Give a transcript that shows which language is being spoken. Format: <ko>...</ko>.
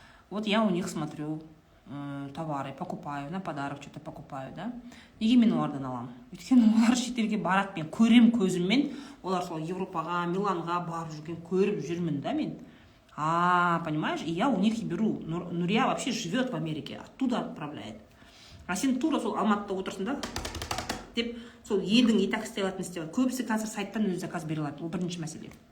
<ru>Вот я у них смотрю товары, покупаю, на подарок что-то покупаю, да.</ru> <kk>Неге мен олардан аламын? Өйткені олар шетелге барады, мен көрем көзіммен, олар сол Европаға, Миланға барып жүрген көріп жүрмін, да, мен.</kk> <ru>Понимаешь? И я у них и беру. Нурия вообще живет в Америке, оттуда отправляет.</ru> <kk>А сен тура сол Алматыда отырсың да, деп, сол елдің и так істей алатын істей алады. Көбісі қазір сайттан өз заказ бере алады. Ол бірінші мәселе.</kk>